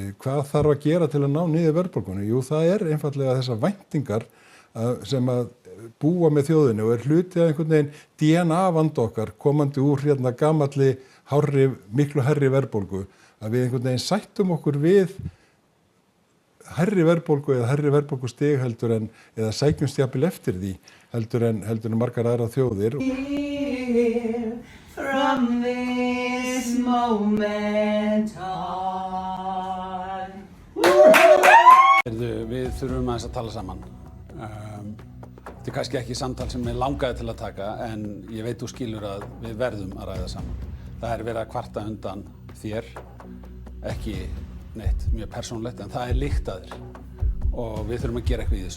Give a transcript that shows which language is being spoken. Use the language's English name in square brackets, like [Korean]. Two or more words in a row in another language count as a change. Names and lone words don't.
[Icelandic] Hvað þarf að gera til að ná niður verðbólgunni? Jú, það er einfaldlega þessar væntingar sem að búa með þjóðinni og er hluti af einhvern veginn DNA-vanda okkar komandi úr gamalli, miklu hærri verðbólgu, að við einhvern veginn sættum okkur við hærri verðbólgu eða hærri verðbólgustig heldur en eða sækjumst jafnvel eftir því heldur en margar aðrar þjóðir. [English] From this moment on. [Icelandic] Við þurfum aðeins að tala saman. Þetta er kannski ekki samtal sem ég langaði til að taka en ég veit þú skilur að við verðum að ræða saman. Það er verið að kvarta undan þér, ekki neitt mjög persónulegt, en það er líkt að þér og við þurfum að gera eitthvað í þessu.